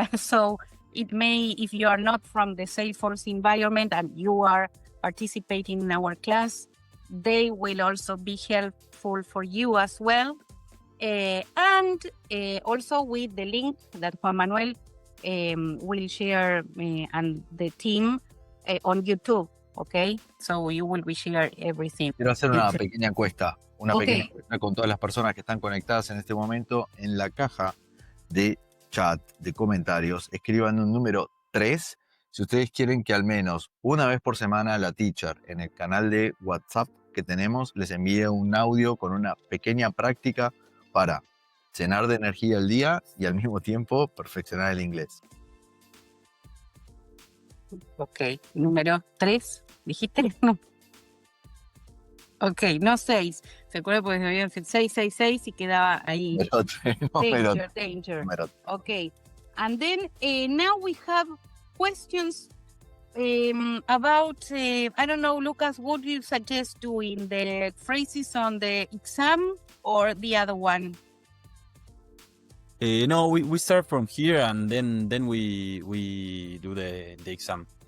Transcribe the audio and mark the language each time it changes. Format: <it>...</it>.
<en>So it may, if you are not from the Salesforce environment and you are participating in our class, they will also be helpful for you as well. And also with the link that Juan Manuel will share and the team on YouTube, okay? So you will be share everything.</en> <es>Quiero hacer una pequeña encuesta,</es> <en>Okay.</en> <es>pequeña encuesta con todas las personas que están conectadas en este momento. En la caja de chat, de comentarios, escriban un número 3 si ustedes quieren que al menos una vez por semana la teacher en el canal de WhatsApp que tenemos les envíe un audio con una pequeña práctica para llenar de energía el día y al mismo tiempo perfeccionar el inglés. Ok, número 3, ¿dijiste? No. Ok, no 6. ¿Se acuerda? Porque me habían dicho 666 y quedaba ahí.</es> <en>Danger.</en> <es>Número.</es> <en>Okay, and then now we have questions about, I don't know, Lucas, what do you suggest doing? The phrases on the exam or the other one? No, we start from here and then we do the exam.</en>